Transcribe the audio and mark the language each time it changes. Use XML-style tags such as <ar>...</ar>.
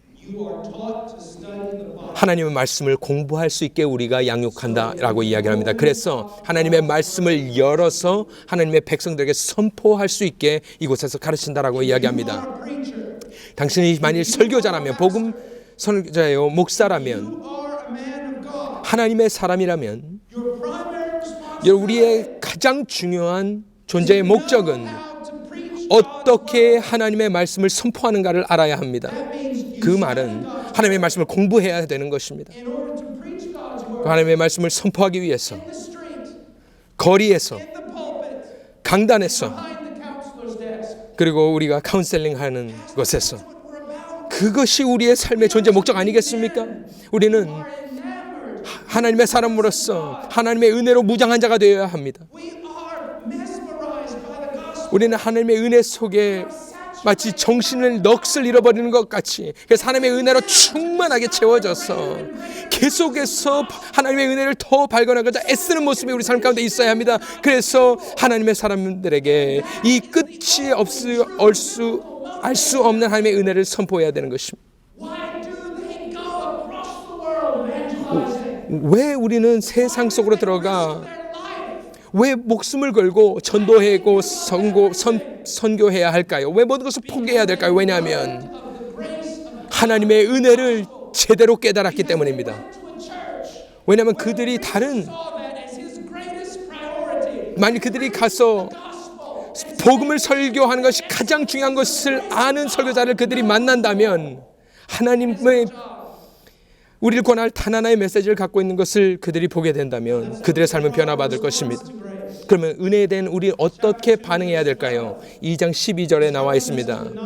<en>you are taught to study the Bible.</en> <ko>하나님의 말씀을 공부할 수 있게 우리가 양육한다라고 이야기를 합니다. 그래서 하나님의 말씀을 열어서 하나님의 백성들에게 선포할 수 있게 이곳에서 가르친다라고 이야기합니다.</ko> <en>You are a preacher.</en> <ko>당신이 만일 설교자라면, 복음 선교자예요, 목사라면,</ko> <en>You are a man of God.</en> <ko>하나님의 사람이라면</ko> <en>Your primary responsibility</en> <ko>우리의 가장 중요한 존재의 목적은</ko> <en>how to preach</en> <ko>어떻게 하나님의 말씀을 선포하는가를 알아야 합니다.</ko> <en>That means you</en> <ko>그 말은 하나님의 말씀을 공부해야 되는 것입니다.</ko> <en>in order to preach God's word</en> <ko>하나님의 말씀을 선포하기 위해서</ko> <en>in the street,</en> <ko>거리에서,</ko> <en>in the pulpit,</en> <ko>강단에서,</ko> <en>behind the counselor's desk.</en> <ko>그리고 우리가 카운셀링하는 곳에서,</ko> <en>What we're about.</en> <ko>그것이 우리의 삶의 존재 목적 아니겠습니까? 우리는</ko> <en>We're enamored.</en> <ko>하나님의 사람으로서 하나님의 은혜로 무장한 자가 되어야 합니다.</ko> <en>We are mesmerized by the gospel.</en> <ko>우리는 하나님의 은혜 속에 마치 정신을 넋을 잃어버리는 것 같이, 그래서 하나님의 은혜로 충만하게 채워져서 계속해서 하나님의 은혜를 더 발견하고자 애쓰는 모습이 우리 삶 가운데 있어야 합니다. 그래서 하나님의 사람들에게 이 끝이 알 수 없는 하나님의 은혜를 선포해야 되는 것입니다.</ko> <en>Why do they go across the world evangelizing?</en> <ko>왜 우리는 세상 속으로 들어가,</ko> <en>Their life.</en> <ko>왜 목숨을 걸고 전도하고 선교해야 할까요? 왜 모든 것을 포기해야 될까요? 왜냐하면</ko> <en>Of the grace of</en> <ko>하나님의 은혜를 제대로 깨달았기 때문입니다.</ko> <en>to a church.</en> <ko>왜냐하면 그들이 다른,</ko> <en>Saw that as his greatest priority.</en> <ko>만약 그들이 가서</ko> <en>Gospel.</en> <ko>복음을 설교하는 것이 가장 중요한 것을 아는 설교자를 그들이 만난다면, 하나님의 우리를 권할 단 하나의 메시지를 갖고 있는 것을 그들이 보게 된다면 그들의 삶은 변화받을 것입니다. 그러면 은혜에 대한 우리 어떻게 반응해야 될까요? 2장 12절에 나와 있습니다.</ko>